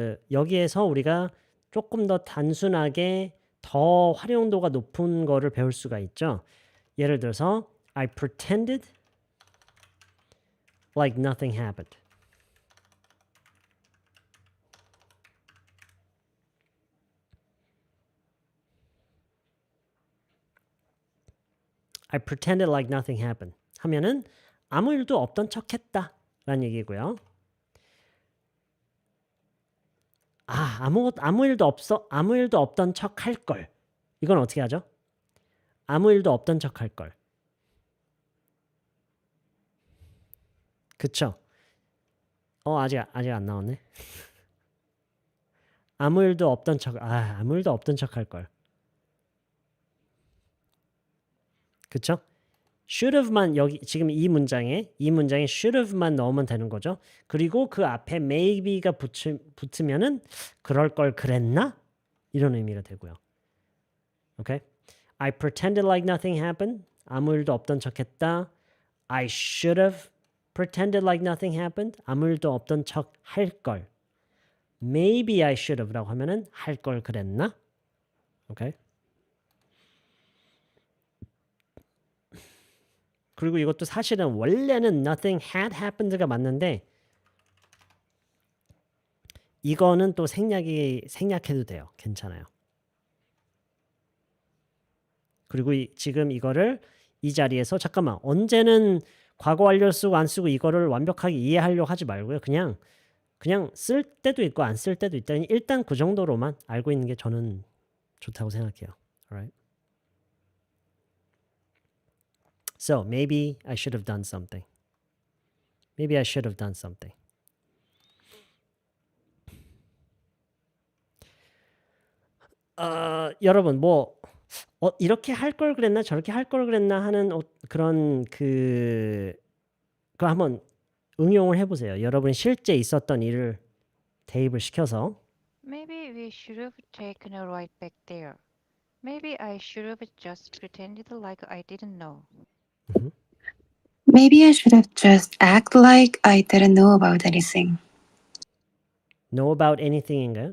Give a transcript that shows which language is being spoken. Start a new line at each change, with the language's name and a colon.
Korean: 여기에서 우리가 조금 더 단순하게 더 활용도가 높은 거를 배울 수가 있죠. 예를 들어서
English: I pretended like nothing happened. I pretended like nothing happened.
Korean: 하면은 아무 일도 없던 척 했다 라는 얘기고요. 아무 일도 없던 척 할 걸. 이건 어떻게 하죠? 아무 일도 없던 척 할 걸. 그쵸? 아직 안 나왔네. 아무 일도 없던 척 할 걸. 그쵸? should have만 여기 지금 이 문장에 should have만 넣으면 되는 거죠. 그리고 그 앞에 maybe가 붙으면은 그럴 걸 그랬나? 이런 의미가 되고요. 오케이?
English: I pretended like nothing happened.
Korean: 아무 일도 없던 척했다.
English: I should have pretended like nothing happened.
Korean: 아무 일도 없던 척 할 걸.
English: Maybe I should have
Korean: 라고 하면은 할 걸 그랬나? 오케이? 그리고 이것도 사실은 원래는
English: nothing had happened
Korean: 가 맞는데 이거는 또 생략해도 돼요. 괜찮아요. 그리고 지금 이거를 이 자리에서 잠깐만 언제는 과거 완료를 쓰고 안 쓰고 이거를 완벽하게 이해하려고 하지 말고요. 그냥 쓸 때도 있고 안 쓸 때도 있다. 일단 그 정도로만 알고 있는 게 저는 좋다고 생각해요.
English: Alright? So maybe I should have done something. Maybe I should have done something.
Korean: 여러분 뭐 이렇게 할 걸 그랬나 저렇게 할 걸 그랬나 하는 그런 그거 한번 응용을 해보세요. 여러분 실제 있었던 일을 대입을 시켜서
English: Maybe we should have taken a ride back there. Maybe I should have just pretended like I didn't know. Maybe I should have just act like I didn't know about anything. Know about anything
Korean: 인가요?